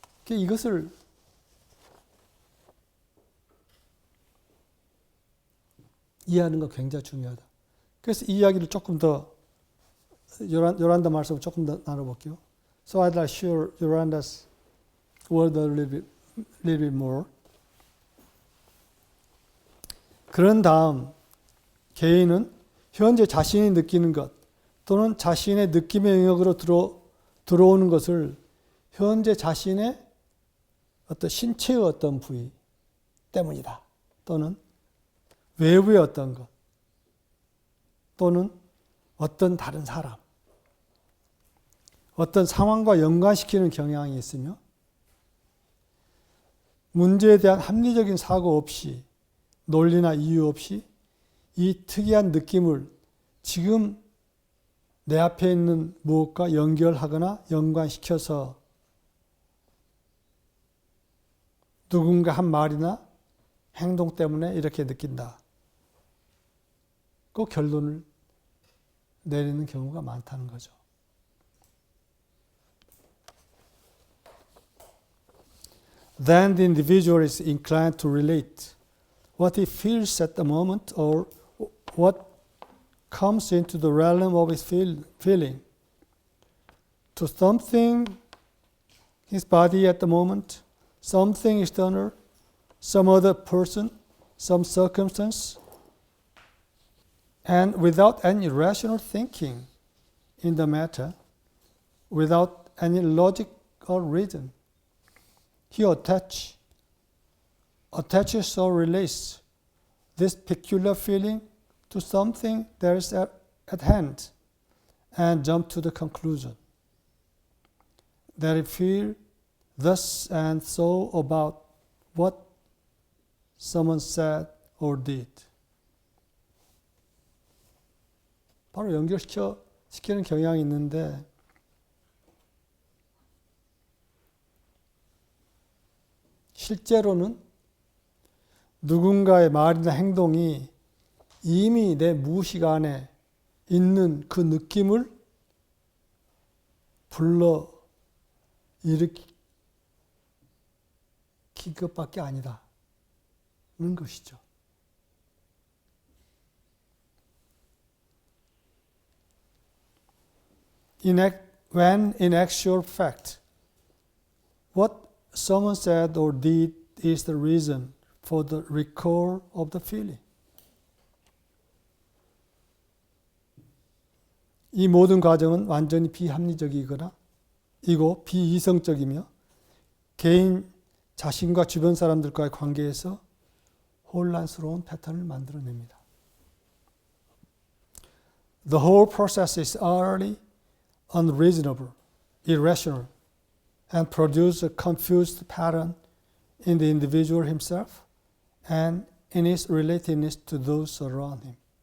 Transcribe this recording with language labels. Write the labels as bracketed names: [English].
[Korean] 이것을 이해하는 거 굉장히 중요하다. 그래서 이 이야기를 조금 더 요란다 말씀을 조금 더 나눠볼게요. [English] So I'd like to share Yolanda's word a little bit more. [Korean] 그런 다음 개인은 현재 자신이 느끼는 것 또는 자신의 느낌의 영역으로 들어오는 것을 현재 자신의 어떤 신체의 어떤 부위 때문이다. 또는 외부의 어떤 것 또는 어떤 다른 사람 어떤 상황과 연관시키는 경향이 있으며 문제에 대한 합리적인 사고 없이 논리나 이유 없이 이 특이한 느낌을 지금 내 앞에 있는 무엇과 연결하거나 연관시켜서 누군가 한 말이나 행동 때문에 이렇게 느낀다. 그 결론을 내리는 경우가 많다는 거죠. [English] Then the individual is inclined to relate what he feels at the moment or what comes into the realm of his feeling to something, his body at the moment, something external, some other person, some circumstance, and without any rational thinking in the matter, without any logic or reason, he attaches or relates this peculiar feeling to something that is at hand and jump to the conclusion that he feels thus and so about what someone said or did. [Korean] 바로 연결시키는 경향이 있는데 실제로는 누군가의 말이나 행동이 이미 내 무의식 안에 있는 그 느낌을 불러 일으킨 것밖에 아니다는 것이죠. [English] When in actual fact, what someone said or did is the reason for the recall of the feeling. [Korean] 이 모든 과정은 완전히 비합리적이거나 이고 비이성적이며 개인 자신과 주변 사람들과의 관계에서 혼란스러운 패턴을 만들어냅니다. [English] The whole process is utterly unreasonable, irrational, and produces a confused pattern in the individual himself and in his relatedness to those around him.